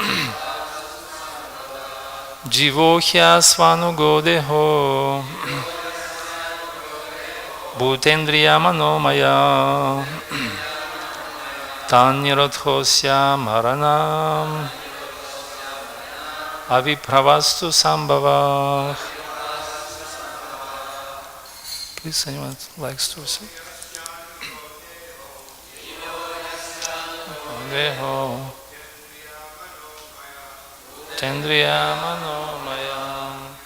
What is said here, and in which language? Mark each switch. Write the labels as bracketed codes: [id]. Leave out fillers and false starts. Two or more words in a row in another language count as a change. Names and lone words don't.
[sa] Jīvo hi asyānugo deho. Bhūtendriya-mano-mayaḥ. Tan-nirodho maraṇam. Āvirbhāvas sambhavaḥ. [en] Please, anyone likes to say? [sa] Deho bhūtendriya-mano-mayaḥ.